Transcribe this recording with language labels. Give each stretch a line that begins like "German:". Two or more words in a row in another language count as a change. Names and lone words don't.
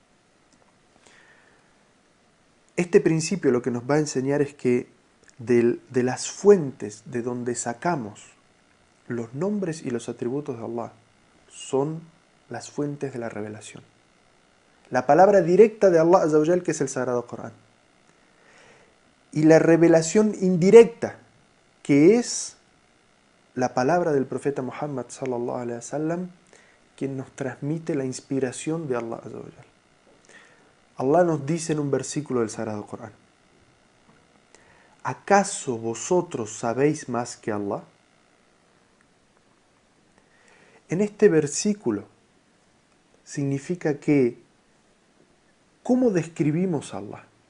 Spanish: Este principio lo que nos va a enseñar es que de las fuentes de donde sacamos los nombres y los atributos de Allah son las fuentes de la revelación. La palabra directa de Allah
Arabic: عز وجل,
Spanish: que es el Sagrado Corán. Y la revelación indirecta, que es la palabra del profeta Muhammad
Arabic: صلى الله عليه وسلم,
Spanish: quien nos transmite la inspiración de Allah
Arabic: عز وجل.
Spanish: Allah nos dice en un versículo del Sagrado Corán: ¿acaso vosotros sabéis más que Allah? En este versículo significa que, ¿cómo describimos a Allah?